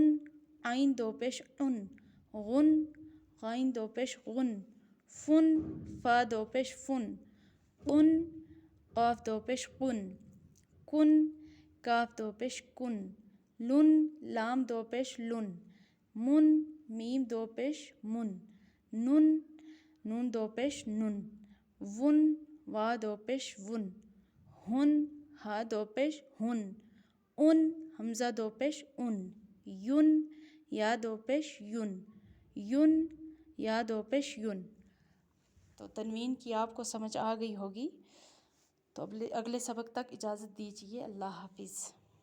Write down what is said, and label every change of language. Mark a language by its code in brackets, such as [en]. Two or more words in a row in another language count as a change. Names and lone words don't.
[ur] عین دو پیش عن، غن غائن دو پیش غن، فن فا دو پیش فن، قن قاف دو پیش قن، کن کاف دو پیش کن، لن لام دو پیش لن، من میم دو پیش من، نن نون دو پیش نن، ون وا دو پیش ون، ہن ہا دو پیش ہن، ان حمزہ دو پیش ان، ین یا دو پیش ین، ین یا دو پیش ین. تو تنوین کی آپ کو سمجھ آ گئی ہوگی. تو اگلے سبق تک اجازت دیجیے. اللہ حافظ.